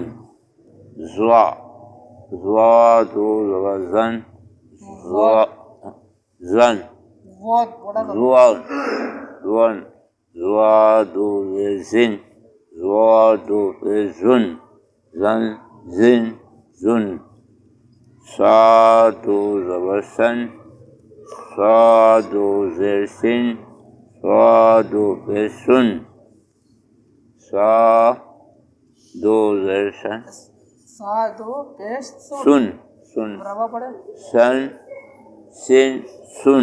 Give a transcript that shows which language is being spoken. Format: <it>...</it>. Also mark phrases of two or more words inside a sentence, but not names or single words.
<ur>زوا زوا دو زبر زن، زوا زن، زوان زوان، زوا دو زیر زن، زوا دو پیش زن، زن زن زن. سا دو زبر سن، سا دو زیر سن، سا دو پیش سن، سا دو زیر سن، سا دو پیش سن سن، سن سن سن.</ur>